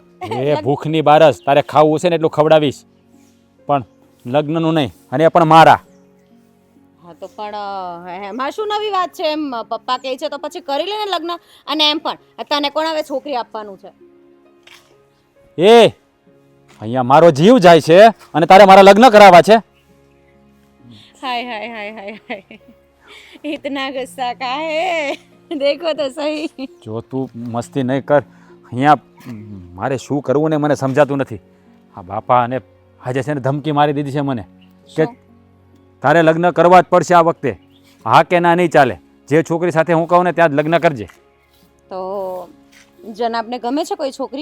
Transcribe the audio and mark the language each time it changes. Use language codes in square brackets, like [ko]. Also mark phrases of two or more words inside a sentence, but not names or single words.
[gu] એ ભૂખની બારસ, તારે ખાવું છે ને એટલું ખવડાવીશ, પણ લગ્નનું નહીં, અને એ પણ મારા. હા તો પણ એમાં શું નવી વાત છે? એમ પપ્પા કહે છે તો પછી કરી લે ને લગ્ન. અને એમ પણ તને કોણ હવે છોકરી આપવાનું છે? એ અહીંયા મારો જીવ જાય છે અને તારે મારા લગ્ન કરાવવા છે. [hi] हाय हाय हाय हाय हाय, इतना गुस्सा का है? देखो तो सही. [gu] જો તું મસ્તી નહીં કર. અહીંયા મારે શું કરવું ને મને સમજાતું નથી. હા બાપા અને આજે છે ને ધમકી મારી દીધી છે મને કે તારે લગ્ન કરવા જ પડશે આ વખતે. હા કે ના નહીં ચાલે. જે છોકરી સાથે હું કહું ને ત્યાં જ લગ્ન કરજે. તો જનાબને ગમે છે કોઈ છોકરી?